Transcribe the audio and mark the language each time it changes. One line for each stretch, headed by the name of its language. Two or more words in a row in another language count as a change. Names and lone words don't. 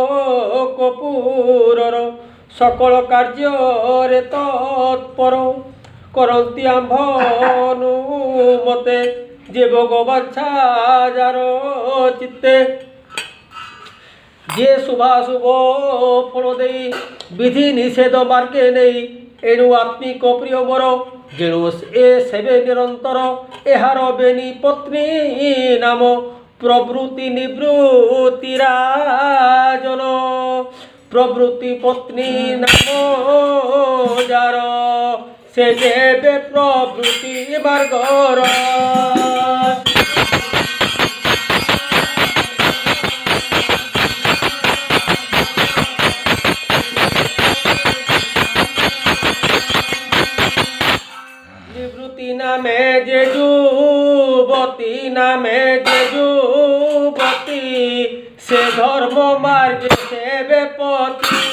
Odia: କପୁରର সকল କାର୍ଯ୍ୟରେ ତତ୍ପର କରନ୍ତି ଆମ୍ଭନୁମତେ ଯେ ଭଗବାଚ୍ଛା ଯାର ଚିତ୍ତେ ଯିଏ ଶୁଭାଶୁଭ ଫଳ ଦେଇ ବିଧି ନିଷେଧ ମାର୍ଗେ ନେଇ ଏଣୁ ଆତ୍ମିକ ପ୍ରିୟ ମୋର ଯେଣୁ ଏ ସେବେ ନିରନ୍ତର ଏହାର ବେନି ପତ୍ନୀ ନାମ ପ୍ରବୃତ୍ତି ନିବୃତ୍ତି ରାଜନ ପ୍ରଭୃତି ପତ୍ନୀ ନାମ ଯାର ସେ ଦେବେ ପ୍ରଭୃତି ମାର୍ଗର ନିବୃତ୍ତି ନାମେ ଯେ ଯୁବତୀ ନାମେ ଯେ ଯୁବତୀ ସେ ଧର୍ମ ମାର୍ଗେ ସେବେ ପତି